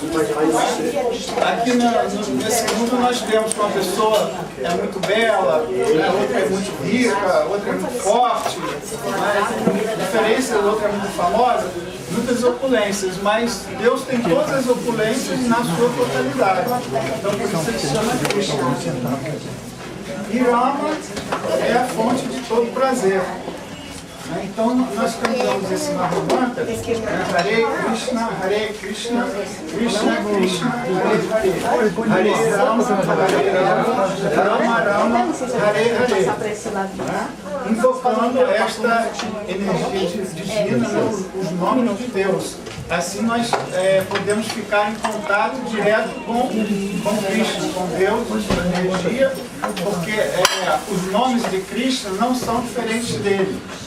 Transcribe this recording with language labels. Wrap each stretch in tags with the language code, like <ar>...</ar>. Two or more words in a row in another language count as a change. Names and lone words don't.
<pt>Aqui nesse mundo nós temos que uma pessoa é muito bela, outra é muito rica, outra é muito forte, a diferença, a outra é muito famosa, muitas opulências, mas Deus tem todas as opulências na sua totalidade. Então por isso ele se chama Krishna. E Rama é a fonte de todo prazer. Então, nós cantamos esse Mahamantra,</pt> <sa>हरे कृष्ण, कृष्ण कृष्ण, हरे हरे, हरे राम, राम राम, हरे हरे.</sa> <pt>Invocando esta energia divina, os nomes de Deus. Assim nós podemos ficar em contato direto com Krishna, com Deus, com energia, porque os nomes de Krishna não são diferentes dele.</pt>